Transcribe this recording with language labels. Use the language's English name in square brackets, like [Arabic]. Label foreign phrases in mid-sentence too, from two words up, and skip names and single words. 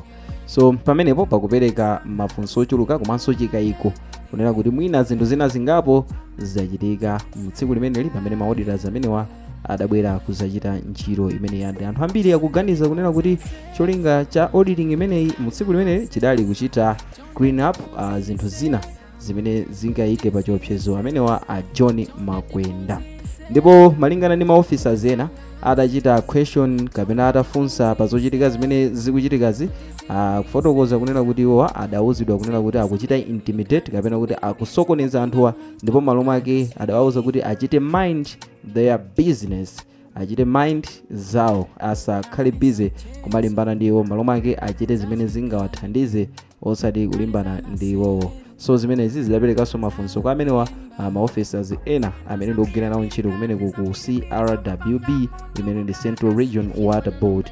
[Nyanja] So pamenepo pakupereka mafunso ochuluka komanso chikayiko kunena kuti mwina zinthu zina zingapo zachitika mtsiku limeneli pamene ma auditors amenewa adabwera kuzachita ntchito imeneyi. Anthu ambiri akuganiza kunena kuti cholinga cha auditing imeneyi mutsiku limeneli chidali kuchita [English] clean up [Nyanja] zinthu zina zimene zingayike pa chiopsezo amenewa a John Makwenda. Ndipo malingana ndi ma officers ena adachita question kapena atafunsa pa zochitika zimene zikuchitikazi, kufotokoza kunena kuti iwowa adawuzidwa kunena kuti akuchita intimidate kapena kuti akusokoneza anthuwa, ndipo malo mwake adawauza kuti achite [English] mind their business, [Nyanja] achite mind zawo, asakhale busy kumalimbana ndi iwo, malo mwake achite zimene zingawathandize osati kulimbana ndi iwowo. So zimenezi zidaperekanso mafunso kwa amenewa ma officers ena amene ndikugwira nawo ntchito kumeneku ku CRWB imene ndi Central Region Waterbord.